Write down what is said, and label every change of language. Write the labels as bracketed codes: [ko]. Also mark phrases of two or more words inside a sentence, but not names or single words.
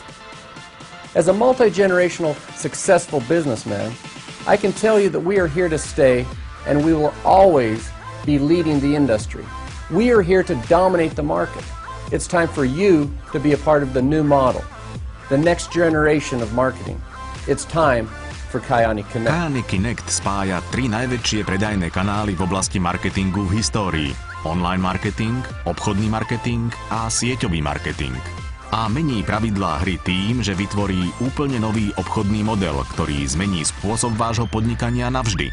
[en] As a multi-generational, successful businessman, I can tell you that we are here to stay and we will always be leading the industry. We are here to dominate the market. It's time for you to be a part of the new model, the next generation of marketing. It's time for Kyani Connect. [sk] Kyani Connect spája tri najväčšie predajné kanály v oblasti marketingu v histórii. Online marketing, obchodný marketing a sieťový marketing. A mení pravidlá hry tým, že vytvorí úplne nový obchodný model, ktorý zmení spôsob vášho podnikania navždy.